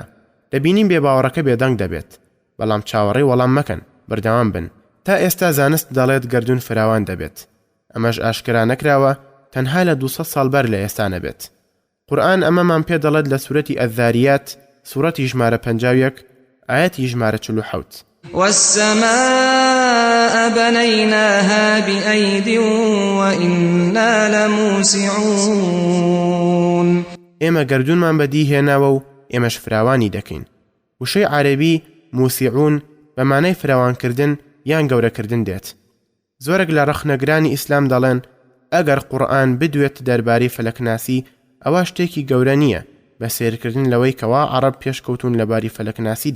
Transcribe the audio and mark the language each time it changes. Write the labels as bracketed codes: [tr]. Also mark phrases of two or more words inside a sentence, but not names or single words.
[ckb] دەبینیم بێباوەڕەکە بێدەنگ دەبێت، بەڵام چاوەڕێی وەڵام مەکەن، بەردەوام بن. تا ئێستا زانست دەڵێت گەردون فراوان دەبێت، ئەمەش ئاشکرا نەکراوە، تەنها لە 200 ساڵ بەر لە ئێستا نەبێت. قورئان ئەمەمان پێ دەڵێت لە سورەتی ئەذاریات، سورەتی ژمارە 51 ئاەتی ژمارە 47 [ar] والسماء بنيناها بأيد وإنا لموسعون. [ckb] ئێمە گەردونمان بەدی هێناوە و ئێمەش فراوانی دەکەین. وشەی عەرەبی موسیعون بە مانای فراوانکردن یان گەورەکردن دێت. زۆرێک لە ڕەخنەگرانی ئیسلام دەڵێن ئەگەر قورئان بدوێت دەربارەی فەلەکناسی ئەوە شتێکی گەورە نییە بە سێرکردن لەوەی کەوا عەرەب پێشکەوتون لەباری فەلەکناسیدا.